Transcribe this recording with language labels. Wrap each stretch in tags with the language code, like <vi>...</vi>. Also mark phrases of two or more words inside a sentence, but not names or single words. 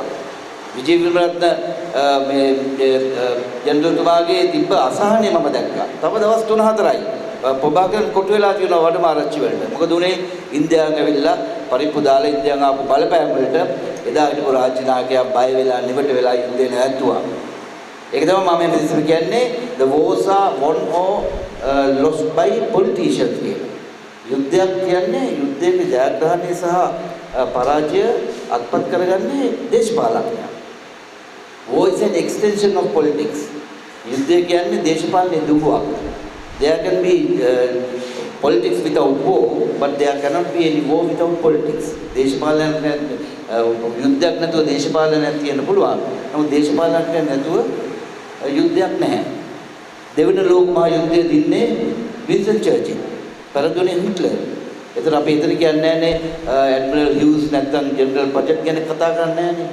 <si>විජේ විමරත්න මේ ජෙනරල්තුමාගේ තිබ්බ අසහනය මම දැක්කා. තව දවස් 3-4යි. ප්‍රභාකරන් කොටු වෙලා තියෙනවා වඩමාරච්චි වලට. මොකද උනේ ඉන්දියාවෙන් ඇවිල්ලා පරිප්පු දාලා ඉන්දියාවෙන් ආපු බලපෑම් වලට එදා හිටපු රාජ්‍ය නායකයා බය වෙලා නිවට වෙලා යුද්ධය නැවැත්තුවා. ඒක තමයි මම මේ ඉස්සර කියන්නේ</si> <en>the wars are won or lost by politicians</en> <si>කියලා. යුද්ධයක් කියන්නේ යුද්ධයේ ජයග්‍රහණය සහ පරාජය අත්පත් කරගන්නේ දේශපාලකයන්.</si> <en>war is an extension of politics.</en> <si>යුද්ධය කියන්නේ දේශපාලනයේ දුරුවක්.</si> <en>There can be politics without war, but there cannot be any war without politics.</en> <si>දේශපාලනයක් යුද්ධයක් නැතුව දේශපාලනයක් තියෙන්න පුළුවන්. නමුත් දේශපාලනයක් නැතුව යුද්ධයක් නැහැ. දෙවන ලෝක මහා යුද්ධය දින්නේ වින්ස්ටන් චර්චිල්. පෙරදුනේ හිට්ලර්. ඒතර අපි එතන කියන්නේ නැහැනේ ඇඩ්මිරල් හියුස් නැත්නම් ජෙනරල් පජට් ගැන කතා කරන්නේ නැහැනේ.</si>